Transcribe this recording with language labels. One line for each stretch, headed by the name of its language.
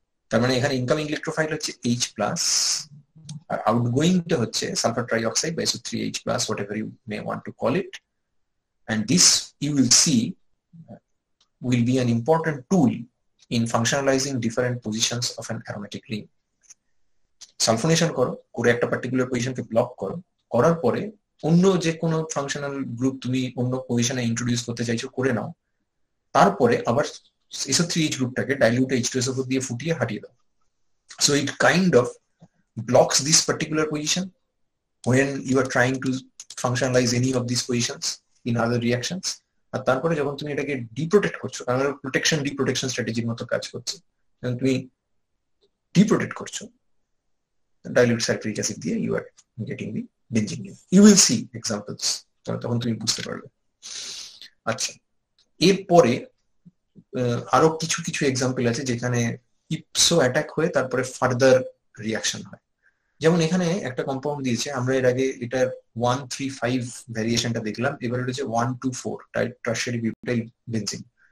Bangla: তার মানে এখানে ইনকামিং ইলেকট্রোফাইল হচ্ছে H+, আর আউটগোয়িংটা হচ্ছে সালফার ট্রাইঅক্সাইড বা SO3H+,
English: whatever you may want to call it. And this, you will see, will be an important tool in functionalizing different positions of an aromatic ring.
Bangla: Sulphonation করো, করে একটা particular পজিশনকে block করো, করার পরে অন্য যে কোনো ফাংশনাল গ্রুপ তুমি অন্য পজিশনে ইন্ট্রোডিউস করতে চাইছো করে নাও, তারপরে আবার SO3H গ্রুপটাকে ডাইলিউট H2SO4 দিয়ে ফুটিয়ে হাঁটিয়ে দাও।
English: So it kind of blocks this particular position when you are trying to functionalize any of these positions in other reactions,
Bangla: আর তারপরে যখন তুমি এটাকে ডিপ্রোটেক্ট করছো,
English: কারণ protection deprotection স্ট্র্যাটেজির মতো কাজ করছে, যখন তুমি ডিপ্রোটেক্ট করছো dilute sulfuric acid দিয়ে, you are getting the benzene. You will see examples,
Bangla: তখন তুমি বুঝতে পারবে। আচ্ছা, এরপরে আরো কিছু কিছু এক্সাম্পল আছে যেখানে ইপসো অ্যাটাক হয়ে তারপরে ফার্দার রিয়াকশন হয়। যেমন এখানে একটা কম্পাউন্ড দিয়েছে, আমরা এর আগে এটার 1,3,5 ভ্যারিয়েশনটা দেখলাম, এবার এটা হচ্ছে 1,2,4 টারশিয়ারি বিউটাইল বেনজিন।